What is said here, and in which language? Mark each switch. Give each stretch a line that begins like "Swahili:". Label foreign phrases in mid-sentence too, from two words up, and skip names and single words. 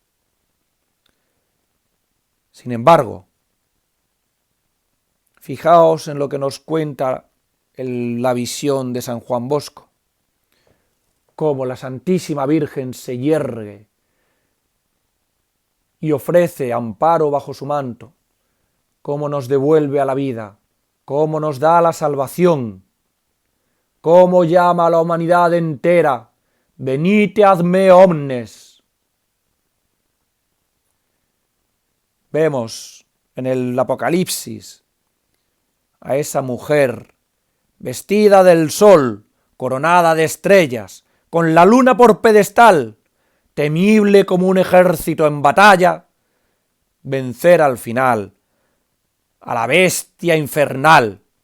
Spanish: Sin embargo, fijaos en lo que nos cuenta la visión de San Juan Bosco, cómo la Santísima Virgen se yergue y ofrece amparo bajo su manto, cómo nos devuelve a la vida, cómo nos da la salvación, cómo llama a la humanidad entera:
Latin: venite ad me omnes.
Spanish: Vemos en el Apocalipsis a esa mujer vestida del sol, coronada de estrellas, con la luna por pedestal, temible como un ejército en batalla, vencer al final a la bestia infernal.